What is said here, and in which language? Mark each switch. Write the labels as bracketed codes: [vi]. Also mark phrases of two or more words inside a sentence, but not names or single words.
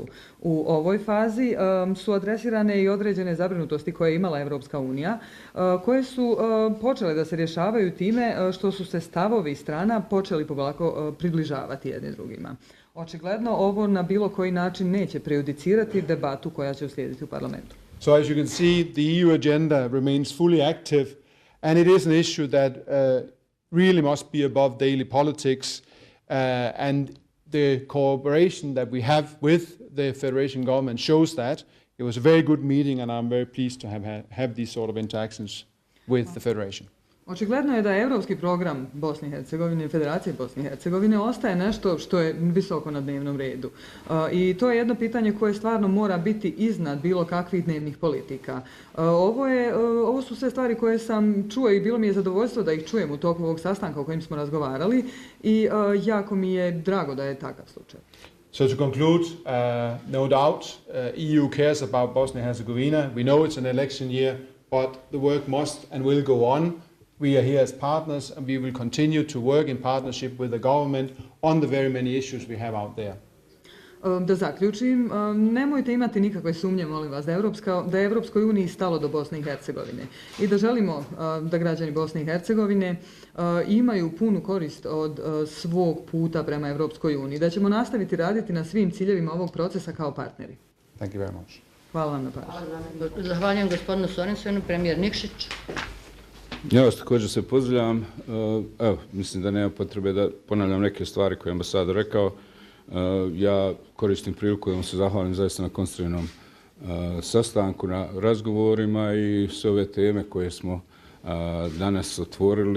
[bs] U ovoj fazi su adresirane i određene zabrinutosti koje je imala Evropska unija, koje su počele da se rješavaju time što su se stavovi strana počeli polako približavati jedni drugima. Očigledno ovo na bilo koji način neće prejudicirati debatu koja će uslijediti u parlamentu. [en] So as you can see, the EU agenda remains fully active, and it is an issue that really must be above daily politics, and the cooperation that we have with the Federation government shows that. It was a very good meeting, and I'm very pleased to have these sort of interactions with the Federation. [bs] Očigledno je da je europski program Bosne i Hercegovine i Federacije Bosne i Hercegovine ostaje nešto što je visoko na dnevnom redu. I to je jedno pitanje koje stvarno mora biti iznad bilo kakvih dnevnih politika. Ovo su sve stvari koje sam čuo i bilo mi je zadovoljstvo da ih čujem u toku ovog sastanka o kojem smo razgovarali i jako mi je drago da je takav slučaj. [en] So to conclude, no doubt, EU cares about Bosnia and Herzegovina. We know it's an election year, but the work must and will go on. We are here as partners, and we will continue to work in partnership with the government on the very many issues we have out there. [bs] Da zaključim, nemojte imati nikakve sumnje, molim vas, da je Evropskoj uniji stalo do Bosne i Hercegovine i da želimo da građani Bosne i Hercegovine imaju punu korist od svog puta prema Evropskoj uniji, da ćemo nastaviti raditi na svim ciljevima ovog procesa kao partneri. [en] Thank you very much. [bs] Hvala vam na pažnju. Zahvaljujem gospodinu Sorensenu, premijer Nikšić. Ja vas također se pozdravljam. Evo, mislim da nema potrebe da ponavljam neke stvari koje je ambasador rekao. Ja koristim priliku da vam se zahvalim zaista na konstruktivnom sastanku, na razgovorima i sve ove teme koje smo danas otvorili.